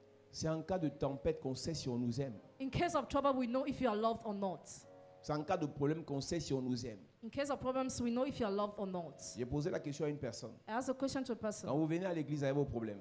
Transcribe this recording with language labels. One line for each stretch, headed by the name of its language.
French: C'est en cas de tempête qu'on sait si on nous aime.
English: In case of trouble, we know if you are loved or not.
French: C'est en cas de problème qu'on sait si on nous aime.
English: In case of problems, we know if you are loved or not.
French: J'ai posé la question à une personne.
English: I ask a question to a
French: Quand
English: person.
French: vous venez à l'église avec vos problèmes,